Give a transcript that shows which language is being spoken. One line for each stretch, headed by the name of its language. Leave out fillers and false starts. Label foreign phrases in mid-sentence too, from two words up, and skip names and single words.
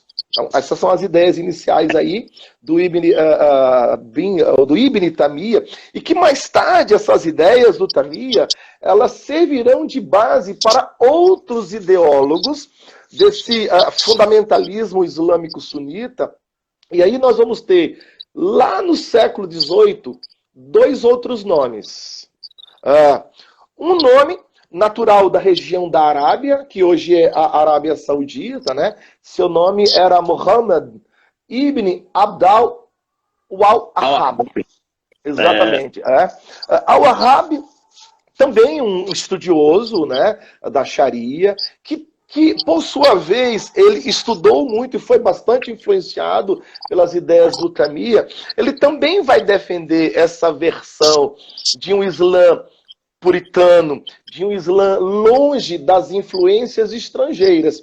Portuguese: Então, essas são as ideias iniciais aí do Ibn Tamia, e que mais tarde essas ideias do Tamia, elas servirão de base para outros ideólogos desse fundamentalismo islâmico sunita. E aí nós vamos ter, lá no século XVIII, dois outros nomes. Um nome natural da região da Arábia, que hoje é a Arábia Saudita, né? Seu nome era Muhammad ibn Abdal al-Wahhab. Exatamente. Al-Wahhab, também um estudioso, né, da Sharia, que por sua vez, ele estudou muito e foi bastante influenciado pelas ideias do Tamia. Ele também vai defender essa versão de um Islã puritano, de um Islã longe das influências estrangeiras.